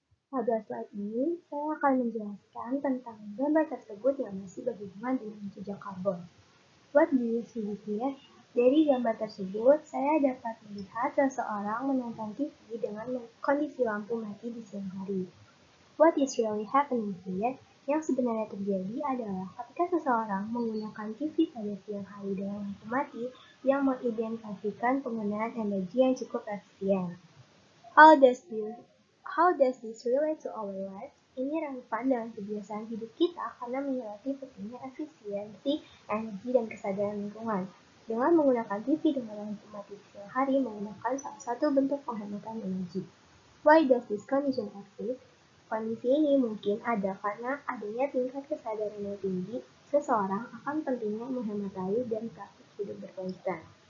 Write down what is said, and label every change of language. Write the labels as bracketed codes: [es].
[id] Pada slide ini, saya akan menjelaskan tentang gambar tersebut yang masih berhubungan dengan jejak karbon. [en] What do you see here? [id] Dari gambar tersebut, saya dapat melihat seseorang menonton TV dengan kondisi lampu mati di siang hari. [en] What is really happening here? [id] Yang sebenarnya terjadi adalah ketika seseorang menggunakan TV pada siang hari dengan lampu mati yang mengidentifikasikan penggunaan energi yang cukup efisien. [en] How does this relate to our lives? [id] Ini relevan dengan kebiasaan hidup kita karena menyoroti pentingnya efisiensi, energi, dan kesadaran lingkungan. Dengan menggunakan TV dengan lampu mati siang hari menggunakan salah satu bentuk penghematan energi. [en] Why does this condition exist? [id] Kondisi ini mungkin ada karena adanya tingkat kesadaran yang tinggi seseorang akan pentingnya menghemat air dan praktik hidup berkelanjutan.